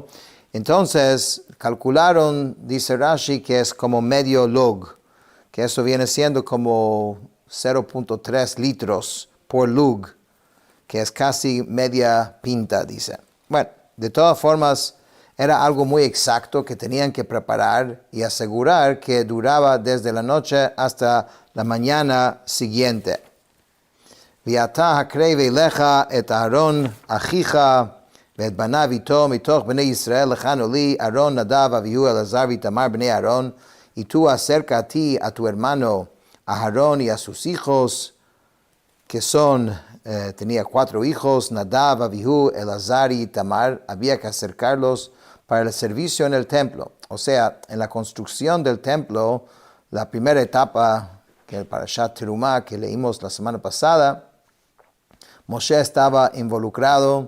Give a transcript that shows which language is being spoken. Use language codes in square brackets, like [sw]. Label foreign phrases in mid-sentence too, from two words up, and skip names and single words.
[es] Entonces calcularon, dice Rashi, que es como medio log, que eso viene siendo como 0.3 litros por lug, que es casi media pinta, dice. Bueno, de todas formas, era algo muy exacto que tenían que preparar y asegurar que duraba desde la noche hasta la mañana siguiente. [he] ואתה הקרב אליך את אהרן אחיך ואת בניו איתו מתוך בני ישראל לכנו לי, [es] Aarón, Nadav, Avihu, Elazar, Itamar, bnei Aarón, y tú acerca a ti, a tu hermano Aarón y a sus hijos, que son, tenía 4 hijos, Nadav, Avihu, Elazar y Itamar, había que acercarlos para el servicio en el templo. O sea, en la construcción del templo, la primera etapa, que el Parashat Terumah, que leímos la semana pasada, Moshe estaba involucrado.